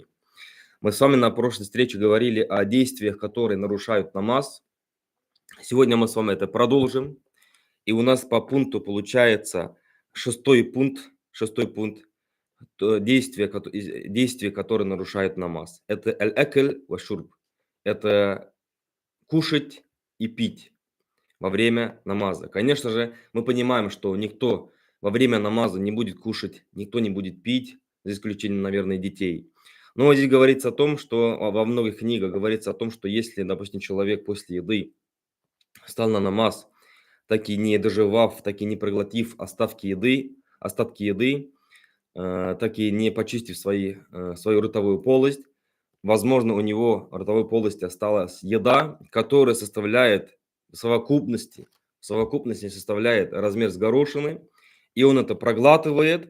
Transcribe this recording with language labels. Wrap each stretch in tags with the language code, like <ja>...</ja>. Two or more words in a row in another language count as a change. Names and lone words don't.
<ru>Мы с вами на прошлой встрече говорили о действиях, которые нарушают намаз. Сегодня мы с вами это продолжим. И у нас по пункту получается шестой пункт действия, которые нарушают намаз.</ru> <ar>Это الأكل والشرب.</ar> <ru>Это кушать и пить во время намаза. Конечно же, мы понимаем, что никто во время намаза не будет кушать, никто не будет пить, за исключением, наверное, детей. Но здесь говорится о том, что во многих книгах говорится о том, что если, допустим, человек после еды встал на намаз, так и не доживав, так и не проглотив остатки еды, так и не почистив свою ротовую полость, возможно, у него в ротовой полости осталась еда, которая в совокупности составляет размер с горошины, и он это проглатывает.</ru>